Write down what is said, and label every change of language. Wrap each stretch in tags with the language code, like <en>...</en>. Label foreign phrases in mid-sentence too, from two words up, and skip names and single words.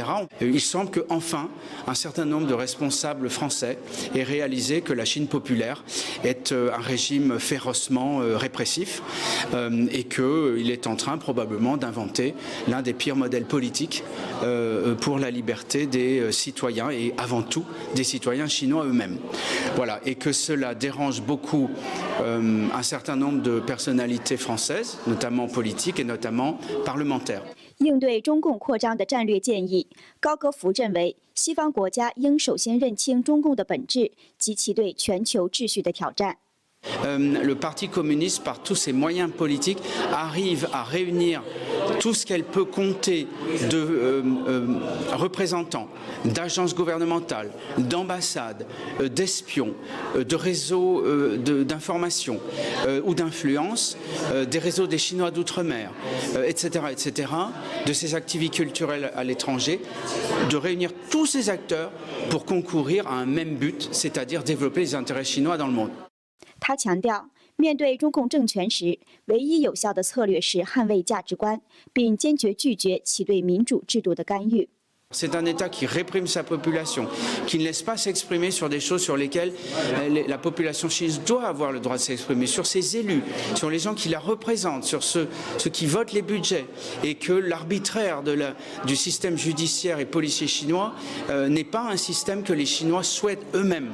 <fr>Il semble qu'enfin, un certain nombre de responsables français aient réalisé que la Chine populaire est un régime férocement répressif et qu'il est en train probablement d'inventer l'un des pires modèles politiques pour la liberté des citoyens et avant tout des citoyens chinois eux-mêmes. Voilà, et que cela dérange beaucoup un certain nombre de personnalités françaises, notamment politiques et notamment parlementaires.</fr> <zh>应对中共扩张的战略建议，高格福认为，西方国家应首先认清中共的本质及其对全球秩序的挑战。</zh> <fr>Le Parti communiste, par tous ses moyens politiques, arrive à réunir tout ce qu'elle peut compter de représentants, d'agences gouvernementales, d'ambassades, d'espions, de réseaux d'information ou d'influence, des réseaux des Chinois d'outre-mer, etc., de ces activités culturelles à l'étranger, de réunir tous ces acteurs pour concourir à un même but, c'est-à-dire développer les intérêts chinois dans le monde.</fr> <zh>他强调，面对中共政权时，唯一有效的策略是捍卫价值观，并坚决拒绝其对民主制度的干预。</zh> <fr>C'est un État qui réprime sa population, qui ne laisse pas s'exprimer sur des choses sur lesquelles la population chinoise doit avoir le droit de s'exprimer, sur ses élus, sur les gens qui la représentent, sur ceux qui votent les budgets, et que l'arbitraire du système judiciaire et policier chinois n'est pas un système que les Chinois souhaitent eux-mêmes.</fr>